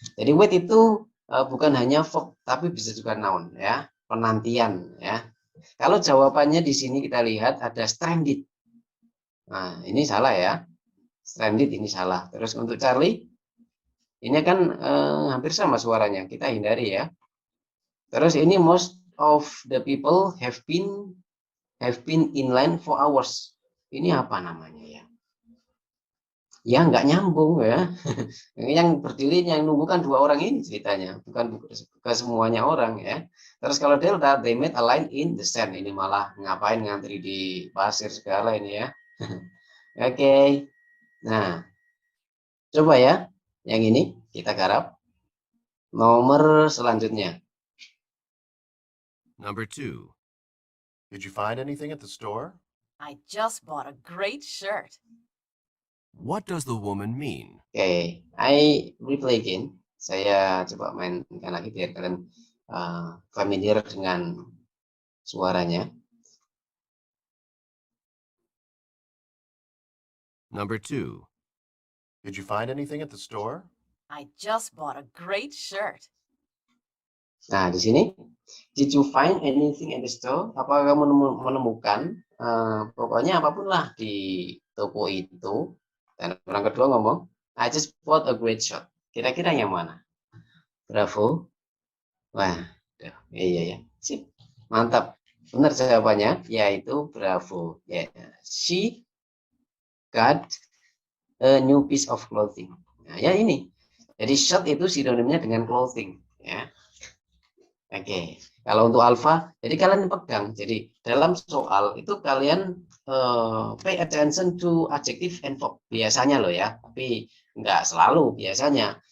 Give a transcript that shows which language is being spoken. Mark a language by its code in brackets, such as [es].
[id] Jadi wait itu bukan hanya verb tapi bisa juga noun ya. Penantian ya. Kalau jawabannya di sini kita lihat ada stranded. Nah, ini salah ya. Stranded ini salah. Terus untuk Charlie ini kan hampir sama suaranya. Kita hindari ya. Terus ini [en] most of the people have been in line for hours. [id] Ini apa namanya ya? Ya nggak nyambung ya. Yang berdiri yang nunggu kan 2 orang ini ceritanya, bukan semuanya orang ya. Terus kalau [en] delta, they made a line in the sand. [id] Ini malah ngapain ngantri di pasir segala ini ya. Oke. Nah, coba ya yang ini kita garap. Nomor selanjutnya. [en] Number 2. Did you find anything at the store? I just bought a great shirt. What does the woman mean? Oke, I replay again. [id] Saya coba mainkan lagi biar kalian familiar dengan suaranya. [en] Number 2. Did you find anything at the store? I just bought a great shirt. [id] Nah, di sini, [en] did you find anything in the store? [id] Apakah kamu menemukan, pokoknya apapun lah di toko itu. Dan orang kedua ngomong, [en] I just bought a great shirt. [id] Kira-kira yang mana? Bravo. Wah, iya ya. Sip. Mantap. Benar jawabannya, yaitu bravo. Yeah. [en] She got a new piece of clothing. [id] Nah, ya ini. Jadi shirt itu sinonimnya dengan clothing, ya. Oke, kalau untuk alpha, jadi kalian pegang. Jadi dalam soal itu kalian [en] pay attention to adjective and verb [id] biasanya loh ya, tapi nggak selalu biasanya.